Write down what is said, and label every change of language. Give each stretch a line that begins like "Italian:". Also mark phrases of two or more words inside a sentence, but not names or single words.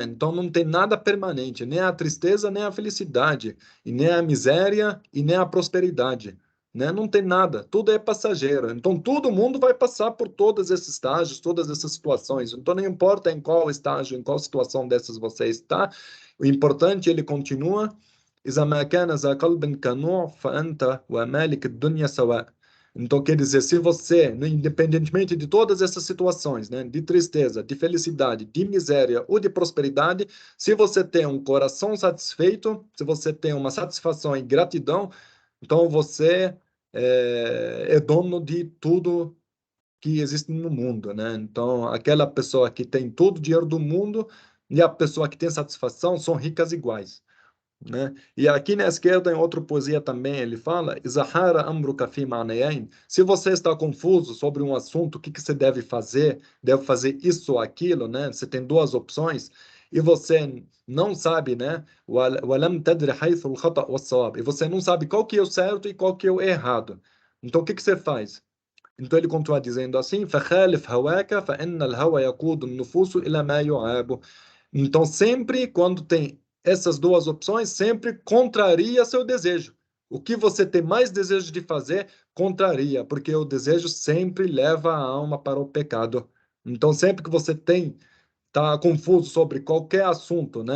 Portuguese: Então não tem nada permanente, nem a tristeza, nem a felicidade, e nem a miséria e nem a prosperidade, né? Não tem nada, tudo é passageiro. Então todo mundo vai passar por todos esses estágios, todas essas situações. Então não importa em qual estágio, em qual situação dessas você está, o importante, ele continua:
Arabic: إذا ما كان ذا قلب كنوع فأنت ومالك الدنيا سواء.
Portuguese: Então, quer dizer, se você, né, independentemente de todas essas situações, né, de tristeza, de felicidade, de miséria ou de prosperidade, se você tem um coração satisfeito, se você tem uma satisfação e gratidão, então você é dono de tudo que existe no mundo, né? Então, aquela pessoa que tem todo o dinheiro do mundo e a pessoa que tem satisfação são ricas iguais, né? E aqui na esquerda, em outra poesia também, ele fala:
Arabic: "إذا حار أمرك في معنيين."
Portuguese: Se você está confuso sobre um assunto, o que que você deve fazer? Deve fazer isso ou aquilo, né? Você tem duas opções e você não sabe, né?
Arabic: "ولم تدر حيث الخطأ والصواب."
Portuguese: E você não sabe qual que é o certo e qual que é o errado. Então, o que que você faz? Então ele continua dizendo assim:
Arabic: "فخالف هواك فإن الهوى يقود النفوس إلى ما يعاب."
Portuguese: Então sempre quando tem essas duas opções, sempre contraria seu desejo. O que você tem mais desejo de fazer, contraria, porque o desejo sempre leva a alma para o pecado. Então sempre que você tá confuso sobre qualquer assunto, né?